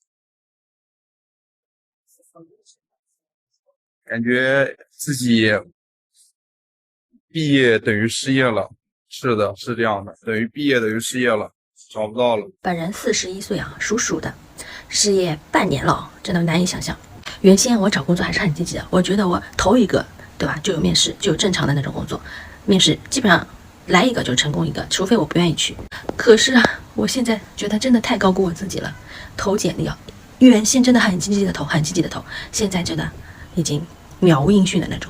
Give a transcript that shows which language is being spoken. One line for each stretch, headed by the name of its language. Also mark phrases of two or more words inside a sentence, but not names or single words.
Chinese: 感覺自己畢業等於失業了。是的，是這樣的，等於畢業等於失業了，找不到了。本人41歲啊，屬鼠的，失業半年了，真的難以想象。原先我找工作還是很積極的，我覺得我頭一個，對吧，就有面試，就有正常的那種工作，面試基本上來一個就成功一個，除非我不願意去。可是啊，我現在覺得真的太高估我自己了，投簡歷啊，原先真的很積極的投，很積極的投，現在真的已經渺無音訊的那種。